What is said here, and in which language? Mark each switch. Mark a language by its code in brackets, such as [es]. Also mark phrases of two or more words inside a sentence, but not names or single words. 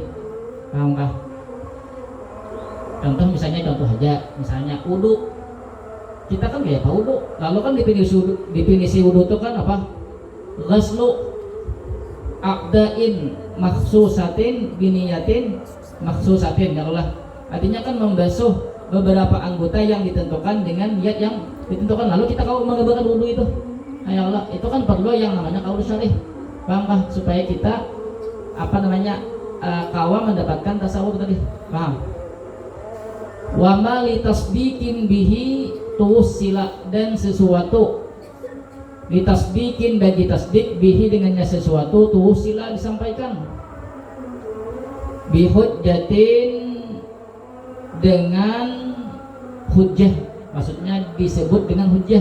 [id] Paham kah? Contoh aja, misalnya wudu. Kita kan kayak apa wudu? Lalu kan definisi wudu itu kan apa? [ar] غسل أعضاء مخصوصة بنية مخصوصة. يا الله. [id] Artinya kan membasuh beberapa anggota yang ditentukan dengan niat yang ditentukan. Lalu kita kalau mengerjakan wudu itu, [ar] يا الله, [id] itu kan perlu yang namanya [ar] قول شارح. [id] Paham kah? Supaya kita kawa mendapatkan tasawuf tadi. Paham? [ar] وما للتصديق به توصلا, [id] dan sesuatu ditasbiqin bagi tasdik bihi dengannya sesuatu tuwsila disampaikan bihujjatin dengan hujjah, maksudnya disebut dengan hujjah.